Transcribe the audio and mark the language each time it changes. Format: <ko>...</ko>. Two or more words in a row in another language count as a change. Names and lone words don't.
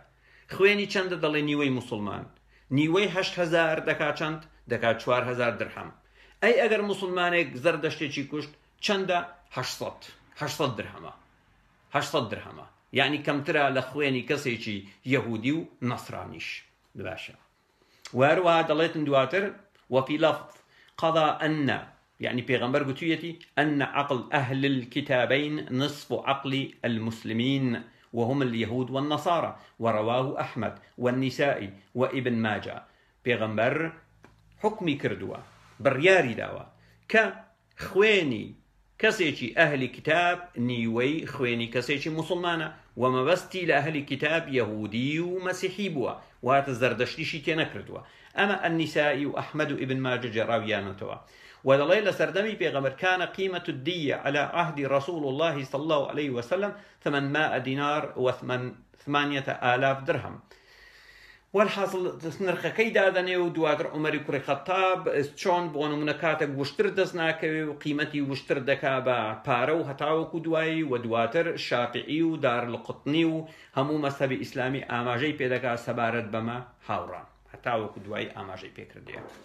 <ckb>خوێنی چەندە دەڵێ نیوەی مسلمان نیوەی 8000 دەکات چەند دەکات 4000 درهم. ئەی ئەگەر مسلمانێک زەردەشتێکی کوشت چەندە 800 درهمە 800 درهمە یعنی کەمترە لە خوێنی کەسێکی یەهودی و نەسرانیش باشە. وهروها دەڵێتن دواتر</ckb> <ar>وفي لفظ قضى أن يعني</ar> <ckb>پیغمبر گوتویەتی</ckb> <ar>أن عقل أهل الكتابين نصف عقل المسلمين وهم اليهود والنصارى ورواه أحمد والنسائي وابن ماجه.</ar> <ckb>پیغمبر حکمی کردووە بڕیاری داوە کە خوێنی کەسێکی ئەهلی کتاب نیوەی خوێنی کەسێکی موسڵمانە و مەبەستی لە ئەهلی کتاب یەهودی و مەسیحی بووە واتە زەردەشتیشی تێ نەکردووە. ئەمە النسائی و ئەحمەد و ابن ماجه جێڕاویانەتەوە ودەڵێ لە سەردەمی پێغەمبەر</ckb> <ar>كان قيمة الدية على عهد رسول الله صلى الله عليه وسلم 800 دينار و 8000 درهم.</ar> <ckb>والحاصل نرخەکەی دادەنێ و دواتر عومەری کوڕی خەتاب چۆن بۆ نمونە کاتێک وشتر دەست ناکەوێ و قیمەتی وشتر دەکا بە پارە و هەتاوەکو دوایی و دواتر شافعی و دارالقوطنی و هەموو مەذهەبی ئیسلامی ئاماژەی پێدەکا سەبارەت بەمە هاوڕان هەتاوەکو دوایی ئاماژەی پێکردیە</ckb>